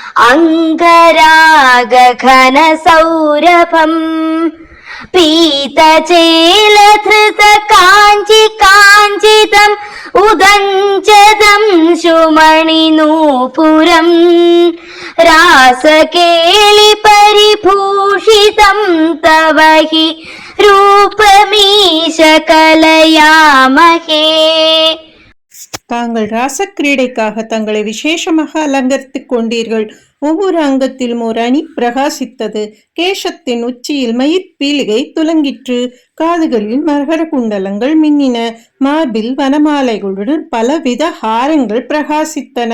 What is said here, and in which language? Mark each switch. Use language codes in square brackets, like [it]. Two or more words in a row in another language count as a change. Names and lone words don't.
[sa] अङ्गरागघनसौरभम् पीतचेलधृत काञ्चितम् उदञ्चदं शुमणिनूपुरम् रासकेलि परिभूषितं तव हि रूपमीश कलयामहे. [ta] தாங்கள் ராசக்கிரீடைக்காக தங்களை விசேஷமாக அலங்கரித்துக் கொண்டீர்கள். ஒவ்வொரு அங்கத்திலும் ஒரு அணி பிரகாசித்தது. கேசத்தின் உச்சியில் மயிர்பீலிகை துலங்கிற்று. காதுகளில் மகர குண்டலங்கள் மின்னின. மார்பில் வனமாலைகளுடன் பலவித ஹாரங்கள் பிரகாசித்தன.